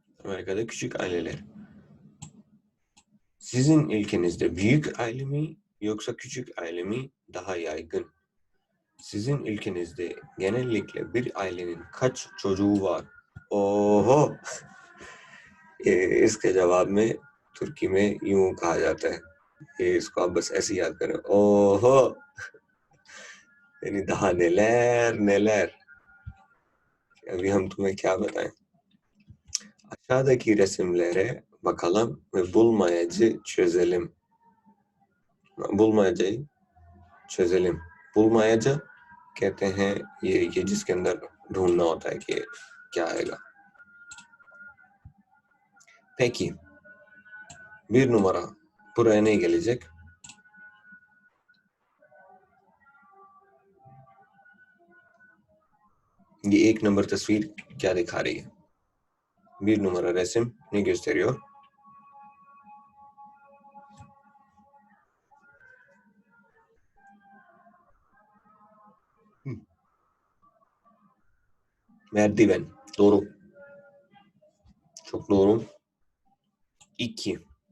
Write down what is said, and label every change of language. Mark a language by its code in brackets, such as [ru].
[tr] Amerika'da küçük aileler. Sizin ülkenizde büyük aile mi yoksa küçük aile mi daha yaygın? Sizin ülkenizde genellikle bir ailenin kaç çocuğu var? [hi] ओहो इसके जवाब में तुर्की में यूं कहा जाता है. इसको आप बस ऐसे याद करें. ओहो यानी [tr] daha neler. [hi] Öभी हम तुम्हें क्या बताएं. [tr] Aşağıdaki resimlere bakalım ve bulmayacı çözelim. Bulmayacayı çözelim. [hi] bulmayacı कहते हैं ये जिसके अंदर ढूंढना होता है कि क्या आएगा. [tr] Peki bir numara buraya ne gelecek? [hi] ये एक नंबर तस्वीर क्या दिखा रही है? [tr] Bir numara resim ne gösteriyor? Merdiven. Doğru. Çok doğru. 2.